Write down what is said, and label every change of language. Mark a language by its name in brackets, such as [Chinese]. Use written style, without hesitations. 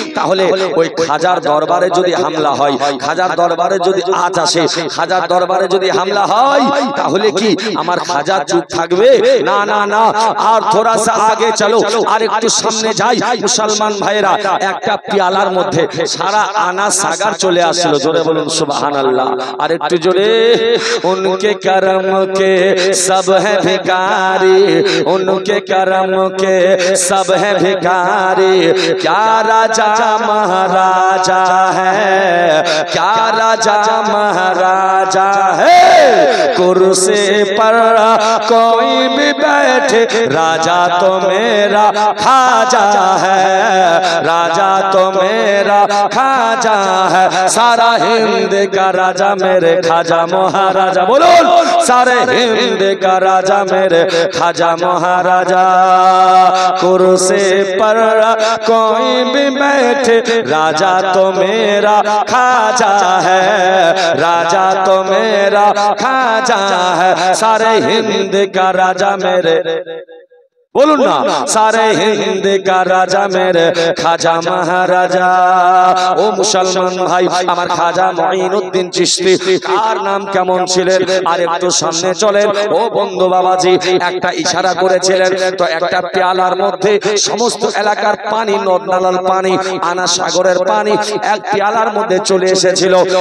[Bangla] তাহলে ওই খাজার দরবারে যদি হামলা হয়, খাজার দরবারে যদি আজ আসে, খাজার দরবারে যদি হামলা হয়, তাহলে কি আমার খাজা চুপ থাকবে? না না না, আর [Hindi] থোড়া সা আগে চলো, [Bangla] আর একটু সামনে যাই। মুসলমান ভাইরা, একটা পেয়ালার মধ্যে সারা আনা সাগার চলে আসছিল, জোরে বলুন সুবহানাল্লাহ। আর একটু জোরে, [Hindi] উনকে করম के सब है भिखारी, उनके करम के सब है भिखारी। क्या राजा महाराजा है, क्या राजा महाराजा है, कुर्सी पर कोई भी बैठे, राजा तो मेरा खाजा है, राजा तो मेरा खाजा है। सारा हिंद का राजा मेरे खाजा महाराजा, बोलो सारे हिंद का राजा मेरे खाजा महाराजा। कुर्सी पर कोई भी बैठे, राजा तो मेरा खाजा है, राजा तो मेरा खाजा है। सारे हिंद का राजा मेरे, बोलूं ना, सारे हिंद का राजा मेरे खाजा महाराजा। [Bangla] ও মুসলমান ভাই, আমার খাজা মঈনুদ্দিন চিশতি তার নাম কেমন ছিলেন? আর একটু সামনে চলেন। ও বন্ধু বাবাজি, একটা ইশারা করেছিলেন তো, একটা পেয়ালার মধ্যে সমস্ত এলাকার পানি, নদ নালার পানি, আনা সাগরের পানি এক পেয়ালার মধ্যে চলে এসেছিল।